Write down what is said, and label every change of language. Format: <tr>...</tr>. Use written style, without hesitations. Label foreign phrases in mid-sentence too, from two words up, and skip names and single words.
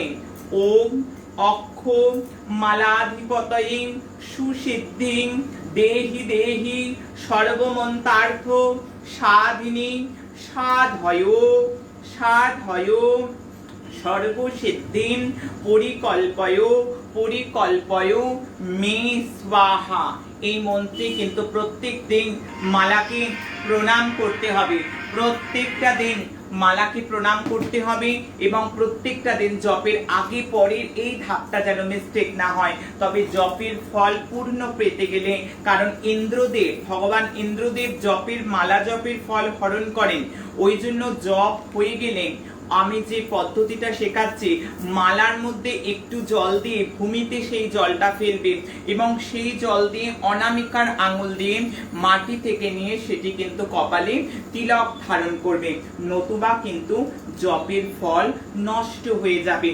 <sa>ওম অক্ষ মালাধিপতয়ে সুসিদ্ধিং দেহি দেহি সর্বমন্তার্থ সাধিনী সাধয় সাধয়। সর্বসিদ্ধিন পরিকল্পয় পরিকল্পয় মে স্বাহা।</sa> <bn>এই মন্ত্রে কিন্তু প্রত্যেক দিন মালাকে প্রণাম করতে হবে, প্রত্যেকটা দিন মালাকে প্রণাম করতে হবে এবং প্রত্যেকটা দিন জপের আগে পরের এই ধাপটা যেন মিস্টেক না হয়। তবে জপের ফল পূর্ণ পেতে গেলে, কারণ ইন্দ্রদেব, ভগবান ইন্দ্রদেব জপের মালা জপের ফল হরণ করেন, ওই জন্য জপ হয়ে গেলে আমি যে পদ্ধতিটা শেখাচ্ছি, মালার মধ্যে একটু জল দিয়ে ভূমিতে সেই জলটা ফেলবে এবং সেই জল দিয়ে অনামিকার আঙুল দিয়ে মাটি থেকে নিয়ে সেটি কিন্তু কপালে তিলক ধারণ করবে, নতুবা কিন্তু জপের ফল নষ্ট হয়ে যাবে।</bn>